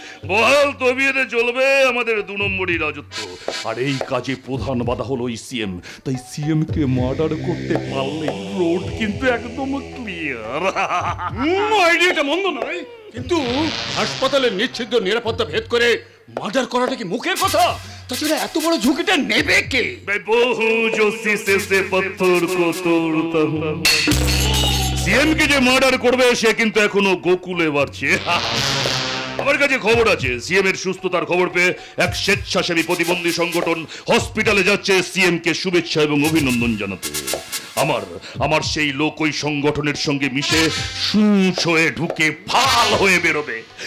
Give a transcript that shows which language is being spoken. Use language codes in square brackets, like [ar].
[bn] বহাল তবিয়তে চলবে আমাদের 2 নম্বরই রাজত্ব। আর এই কাজে প্রধান বাধা হলো এই সিএম। তাই সিএম কে মার্ডার করতে পারলে রোড কিন্তু একদম ক্লিয়ার। আইডিয়াটা মন্দ নয়, কিন্তু হাসপাতালের নিশ্চিদ্র নিরাপত্তা ভেদ করে মার্ডার করাটা কি মুখের কথা? তাছাড়া এত বড় ঝুঁকিটা নেবে কে? [hi] मैं वो हूँ जो शीशे से पत्थर को तोड़ता हूँ। [bn] সিএম কে যে মার্ডার করবে সে কিন্তু এখনো গোকুলে বাড়ছে। আমার কাছে খবর আছে, সিএম এর সুস্থতার খবর পেয়ে এক স্বেচ্ছাসেবী প্রতিবন্ধী সংগঠন হসপিটালে যাচ্ছে সিএম কে শুভেচ্ছা এবং অভিনন্দন জানাতে। আমার সেই লোক ওই সংগঠনের সঙ্গে মিশে সুচ হয়ে ঢুকে ফাল হয়ে বেরোবে।